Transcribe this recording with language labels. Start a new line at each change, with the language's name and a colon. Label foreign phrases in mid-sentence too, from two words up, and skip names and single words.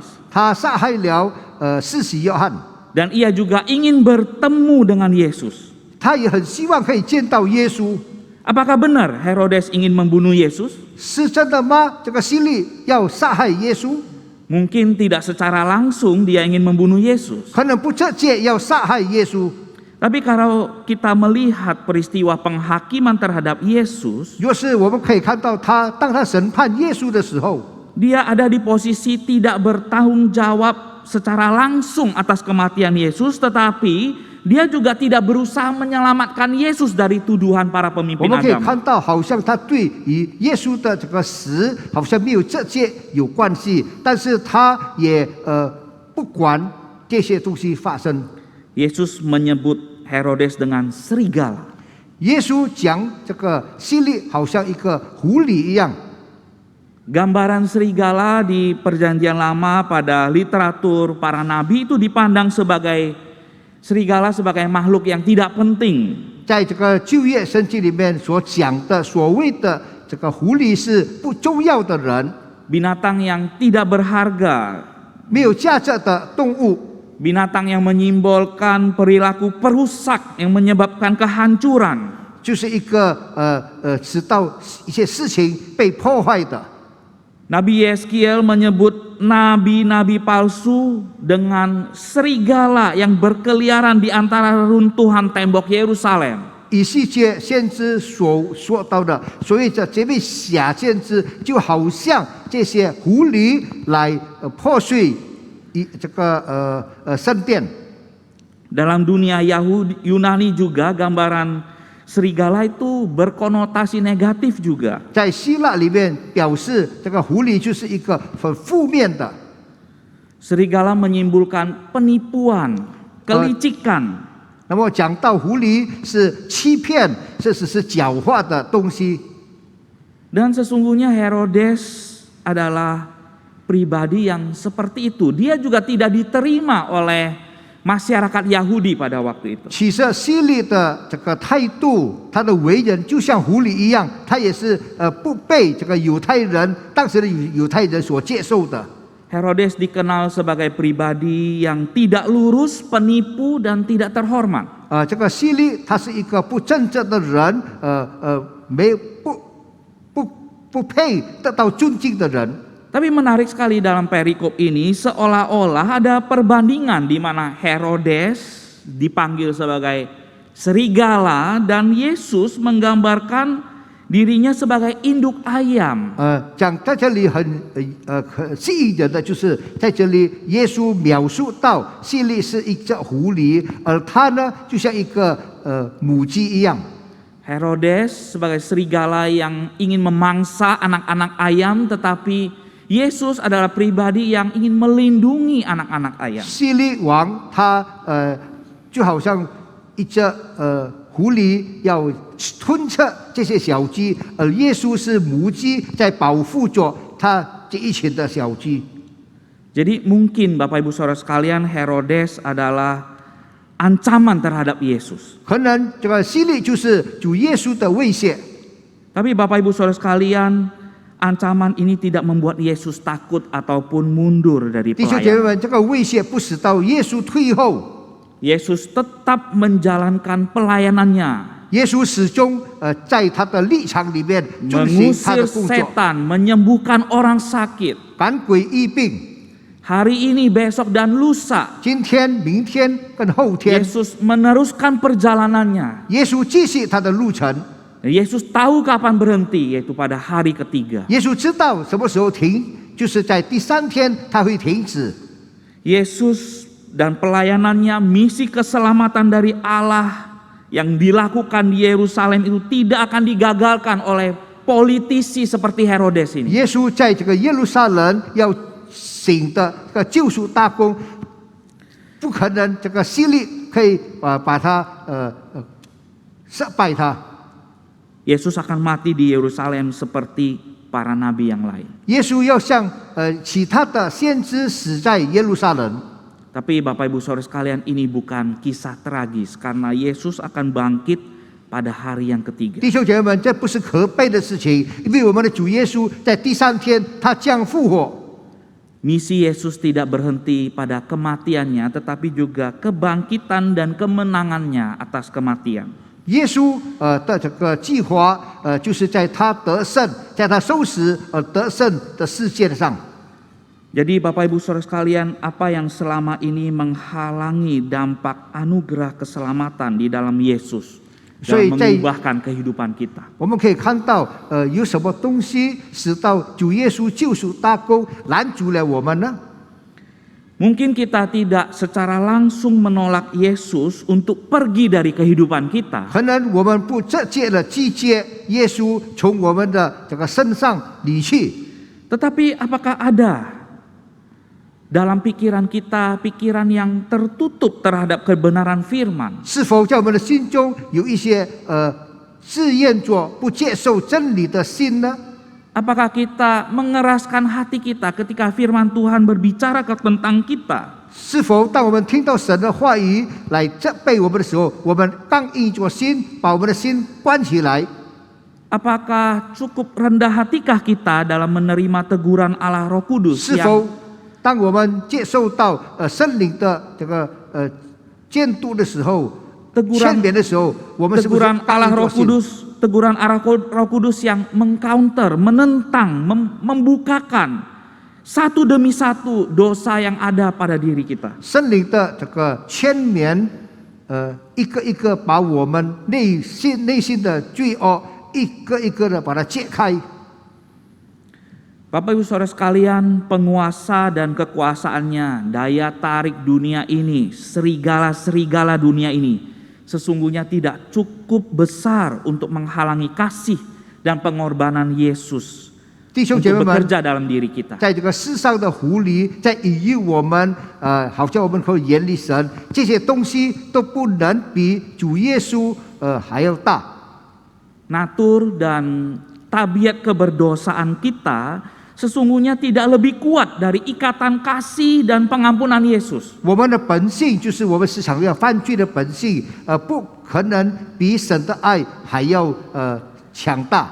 Chinese: 他杀害了施洗约翰，
Indonesian: Dan ia juga ingin bertemu dengan Yesus.
Chinese: 他也很希望可以见到耶稣。
Indonesian: Apakah benar Herodes ingin membunuh Yesus?
Chinese: 是真的吗？这个希律要杀害耶稣，
Indonesian: Mungkin tidak secara langsung dia ingin membunuh Yesus.
Chinese: 可能不直接要杀害耶稣。
Indonesian: Tapi kalau kita melihat peristiwa penghakiman terhadap Yesus,
Chinese: 若是我们可以看到他，当他审判耶稣的时候，
Indonesian: dia ada di posisi tidak bertanggung jawab secara langsung atas kematian Yesus, tetapi dia juga tidak berusaha menyelamatkan Yesus dari tuduhan para
Chinese: 我
Indonesian: pemimpin
Chinese: 们可以
Indonesian: agama.
Chinese: 看到，好像他对于耶稣的这个死好像没有直接有关系，但是他也不管这些东西发生。
Indonesian: Yesus menyebut Herodes dengan serigala.
Chinese: 耶稣讲这个希律好像一个狐狸一样。
Indonesian: Gambaran serigala di Perjanjian Lama pada literatur para nabi itu dipandang sebagai serigala sebagai makhluk yang tidak penting.
Chinese: 在这个旧约圣经里面所讲的所谓的这个狐狸是不重要的人，
Indonesian: binatang yang tidak berharga,
Chinese: 没有价值的动物，
Indonesian: binatang yang menyimbolkan perilaku perusak yang menyebabkan kehancuran.
Chinese: 就是一个直到一些事情被破坏的。
Indonesian: Nabi Yeskiel menyebut nabi-nabi palsu dengan serigala yang berkeliaran di antara runtuhan tembok Yerusalem.
Chinese: 以西结先知所说到的，所谓的这位假先知，就好像这些狐狸来破碎这个圣殿。
Indonesian: Dalam dunia Yunani juga gambaran serigala itu berkonotasi negatif juga.
Chinese: 在希腊里面表示这个狐狸就是一个很负面的。
Indonesian: Serigala menyimpulkan penipuan, kelicikan.
Chinese: 那么讲到狐狸是欺骗，这只是狡猾的东西。
Indonesian: Dan sesungguhnya Herodes adalah pribadi yang seperti itu. Dia juga tidak diterima oleh masyarakat Yahudi pada waktu itu.
Chinese: 其实希律的这个态度，他的为人就像狐狸一样，他也是不被这个犹太人当时的犹太人所接受的。
Indonesian: Herodes dikenal sebagai pribadi yang tidak lurus, penipu, dan tidak terhormat.
Chinese: 这个希律他是一个不正直的人，不配得到尊敬的人。
Indonesian: Tapi menarik sekali dalam perikop ini, seolah-olah ada perbandingan di mana Herodes dipanggil sebagai serigala dan Yesus menggambarkan dirinya sebagai induk ayam.
Chinese: 讲在这里很吸引人的，就是在这里耶稣描述到希律是一只狐狸，而他呢就像一个母鸡一样。
Indonesian: Herodes sebagai serigala yang ingin memangsa anak-anak ayam, tetapi Yesus adalah pribadi yang ingin melindungi anak-anak ayam.
Chinese: 希律王他就好像一只狐狸要吞吃这些小鸡，而耶稣是母鸡在保护着他这一群的小鸡。
Indonesian: Jadi mungkin Bapak Ibu Saudara sekalian, Herodes adalah ancaman terhadap Yesus.
Chinese: 可能这个希律就是主耶稣的威胁。
Indonesian: Tapi Bapak Ibu Saudara sekalian, ancaman ini tidak membuat Yesus takut ataupun mundur dari
Chinese: 弟兄姐妹
Indonesian: pelayanan.
Chinese: 们，这个威胁不使到耶稣退后，
Indonesian: Yesus tetap menjalankan pelayanannya,
Chinese: 耶稣始终在他的立场里面遵行他的
Indonesian: mengusir
Chinese: 工作，
Indonesian: setan, menyembuhkan orang sakit.
Chinese: 赶鬼医病。
Indonesian: Hari ini, besok, dan lusa,
Chinese: 今天、明天跟后天，
Indonesian: Yesus meneruskan perjalanannya.
Chinese: 耶稣继续他的路程。
Indonesian: Yesus tahu kapan berhenti, yaitu pada hari ketiga.
Chinese: 耶稣知道什么时候停，就是在第三天他会停止。
Indonesian: Yesus dan pelayanannya, misi keselamatan dari Allah yang dilakukan di Yerusalem itu tidak akan digagalkan oleh politisi seperti Herodes ini.
Chinese: 耶稣在这个耶路撒冷要行的这个救赎大功，不可能这个希律可以把他击败他。
Indonesian: Yesus akan mati di Yerusalem seperti para nabi yang lain.
Chinese: 耶稣要像其他的先知死在耶路撒冷。
Indonesian: Tapi Bapak Ibu Saudara sekalian, ini bukan kisah tragis karena Yesus akan bangkit pada hari yang ketiga.
Chinese: 弟兄姐妹们，这不是可悲的事情，因为我们的主耶稣在第三天他将复活。
Indonesian: Misi Yesus tidak berhenti pada kematiannya, tetapi juga kebangkitan dan kemenangannya atas kematian.
Chinese: 耶稣的这个计划就是在他得胜，在他收拾得胜的世界上。
Indonesian: Jadi Bapak Ibu Saudara sekalian, apa yang selama ini menghalangi dampak anugerah keselamatan di dalam Yesus dalam mengubahkan kehidupan kita?
Chinese: 我们可以看到有什么东西使到主耶稣救赎大功拦阻了我们呢？
Indonesian: Mungkin kita tidak secara langsung menolak Yesus untuk pergi dari kehidupan kita.
Chinese: 可能我们不直接的拒绝耶稣从我们的这个身上离去，
Indonesian: Tetapi apakah ada dalam pikiran kita pikiran yang tertutup terhadap kebenaran firman?
Chinese: 是否在我们的心中有一些自愿着不接受真理的心呢？
Indonesian: Apakah kita mengeraskan hati kita ketika firman Tuhan berbicara tentang kita?
Chinese: 是否当我们听到神的话语来责备我们的时候，我们刚硬着心，把我们的心关起来？
Indonesian: Apakah cukup rendah hatikah kita dalam menerima teguran Allah Roh Kudus
Chinese: 是
Indonesian: yang
Chinese: 否当我们接受到圣灵的这个监督的时候、劝勉的时候，我们是不是
Indonesian: teguran
Chinese: 刚
Indonesian: Allah
Chinese: 硬
Indonesian: Roh
Chinese: 着心？
Indonesian: Kudus, teguran Allah Roh Kudus yang mengcounter, menentang, membukakan satu demi satu dosa yang ada pada diri kita.
Chinese: 圣灵的这个劝勉，一个一个把我们内心的罪恶一个一个的把它揭开。
Indonesian: Bapak Ibu Saudara sekalian, penguasa dan kekuasaannya, daya tarik dunia ini, serigala-serigala dunia ini, sesungguhnya tidak cukup besar untuk menghalangi kasih dan pengorbanan Yesus
Chinese: 弟兄姐
Indonesian: untuk
Chinese: 妹们，
Indonesian: bekerja dalam diri kita.
Chinese: 在这个世上的狐狸在引诱我们，好像我们可以远离神，这些东西都不能比主耶稣还要大。
Indonesian: Natur dan tabiat keberdosaan kita sesungguhnya tidak lebih kuat dari ikatan kasih dan pengampunan Yesus.
Chinese: 我们的本性就是我们时常要犯罪的本性，不可能比神的爱还要强大。